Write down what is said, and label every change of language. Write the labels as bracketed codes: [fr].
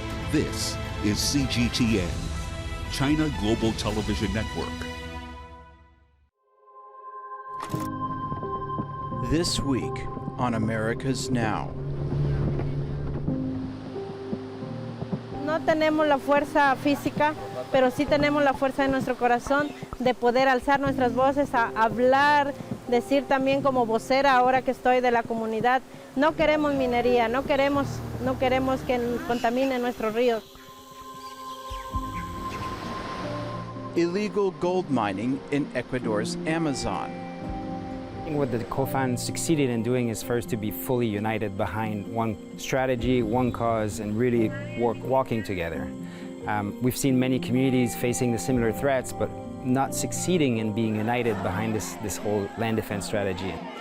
[en] This is CGTN, China Global Television Network. This week on America's Now. [es] No tenemos la fuerza física, pero sí tenemos la fuerza de nuestro corazón de poder alzar nuestras voces, a hablar, decir también como vocera ahora que estoy de la comunidad. No queremos minería, no queremos que contamine nuestros ríos. [en] Illegal gold mining in Ecuador's Amazon. What the COFAN succeeded in doing is first to be fully united behind one strategy, one cause, and really walking together. We've seen many communities facing the similar threats, but not succeeding in being united behind this whole land defense strategy.